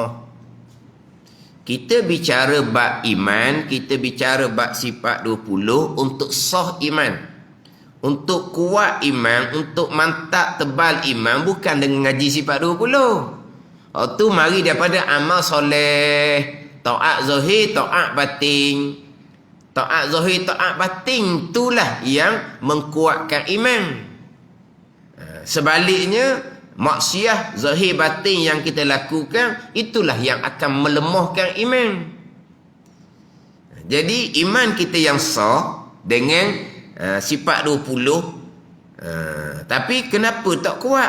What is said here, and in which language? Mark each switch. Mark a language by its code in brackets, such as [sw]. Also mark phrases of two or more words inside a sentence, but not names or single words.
[ms] Kita bicara bab iman, kita bicara bab sifat 20 untuk sah iman, untuk kuat iman, untuk mantap tebal iman, bukan dengan ngaji sifat 20. Itu mari daripada amal soleh, taat zahir, taat batin. Taat zahir, taat batin, itulah yang mengkuatkan iman. Sebaliknya, maksiat zahir batin yang kita lakukan, itulah yang akan melemahkan iman. Jadi iman kita yang sah dengan sifat 20, tapi kenapa tak kuat?